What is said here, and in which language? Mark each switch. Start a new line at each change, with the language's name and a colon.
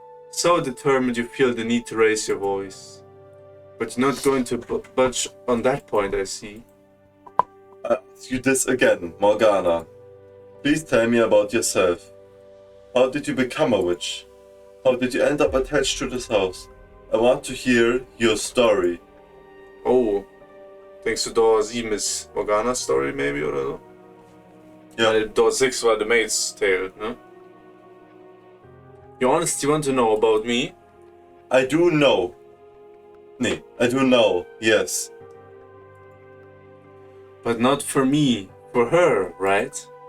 English: So determined you feel the need to raise your voice. But you're not going to budge on that point, I see. I ask you this again, Morgana. Please tell me about yourself. How did you become a witch? How did you end up attached to this house? I want to hear your story.
German: Oh, denkst du Door 7 ist Morganas Story, maybe, oder so? Ja. Weil Door 6 war The Maid's Tale, ne?
English: You honestly want to know about me? I do know. Nee, I do know, yes. But not for me, for her, right?